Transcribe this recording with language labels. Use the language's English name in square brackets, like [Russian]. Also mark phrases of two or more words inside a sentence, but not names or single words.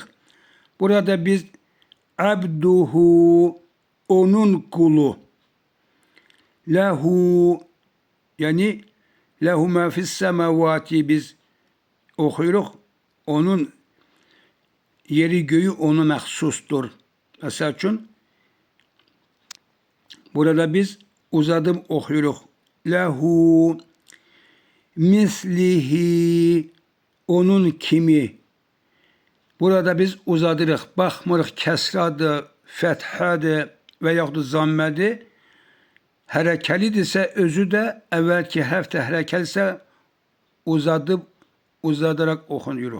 [Turkish] Burada biz abduhu, onun kulu, lehu yani [Arabic] له ما في السماوات [Turkish] biz okuyoruz. Onun yeri göğü ona mahsustur. Mesela için burada biz uzatıp okuyoruz. [Arabic] له مثله, [Turkish] onun kimi. [Azerbaijani] Burada biz uzadırıq. Baxmırıq kəsradır, fəthadır və yaxud da zammədir. Hərəkəlidirsə, özü də əvvəlki hərf də hərəkəlidirsə uzadırarak oxunuruq.